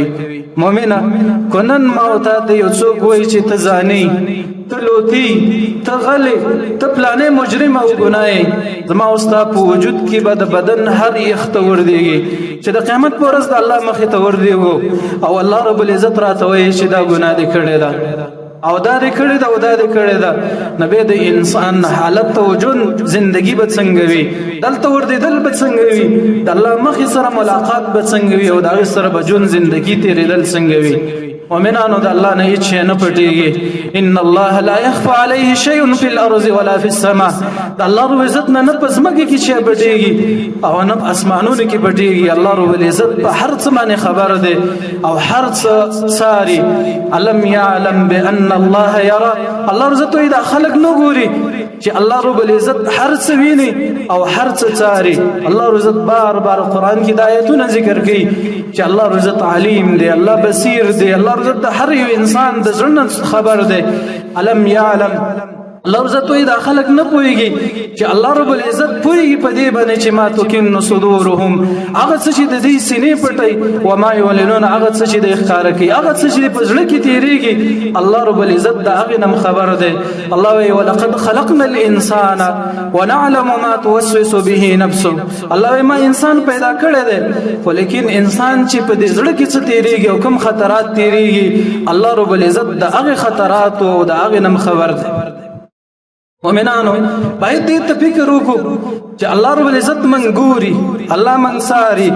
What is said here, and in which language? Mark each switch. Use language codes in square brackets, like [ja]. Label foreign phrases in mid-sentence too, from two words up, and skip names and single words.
[ps] مؤمنه، که نن ما او تا ته یو څوک وایي چې ته زاني، ته لوتی، ته غلی، ته پلانې مجرم او ګناه، زما او ستا په وجود کې به د بدن هر یخته وردېږي چې د قیامت په ورځ د الله مخې ته وردېږو او الله رب العزت راته وایي چې دا ګناه دې کړې ده او دا دې کړې ده او دا دې کړې ده. نو بیا د انسان حالت او ژوند زندگی به څنګه وي، دلته وردېدل به څنګه وي، د الله مخې سره ملاقات به څنګه وي او د هغې سره به ژوند زندگی تېرېدل څنګه وي. مؤمنانو، د الله نه هیڅ شی نه پټېږي. [ar] ان الله لا يخفى عليه شيء في الارض ولا في السماء. [ps] د الله رب العزت نه په ځمکه کې شی پټېږي او نه په اسمانونو کې پټېږي. الله رب العزت په هر څه باندې خبر دی او هر څه څاري. [ar] الم يعلم بان الله يرى. [ps] الله رب العزت دا خلق نه ګوري چې الله رب العزت هر څه ویني او هر څه څاري. الله رب العزت بار بار قرآن کې د آیتونه ذکر کوي چې الله رب العزت علیم دی، الله بصیر دی، الله رب العزت هر یو انسان د زړه خبر دی. [ar] الم يعلم. [ps] الله رب العزت دا خلق نه پوهیږي چې الله رب العزت پوهیږي په دې باندې چې [ar] ما تکن صدورهم، [ps] هغه څه چې د دې سینې پټي، [ar] و ما یعلنون، [ps] هغه څه چې د ښکارا کوي، هغه څه چې په زړه کې تیریږي، الله رب العزت دا هغه نم خبر دی. [ar] الله وی ولقد خلقنا الانسان ونعلم ما توسوس به نفسه. [ps] الله وی ما انسان پیدا کړی دی خو لیکن انسان چې په دې زړه کې څه تیریږي او کوم خطرات تیریږي، الله رب العزت دا هغه خطرات او دا هغه نم خبر دی. مؤمنانو، باید دې ته فکر وکړو چې الله رب العزت من ګوري، الله من ساري.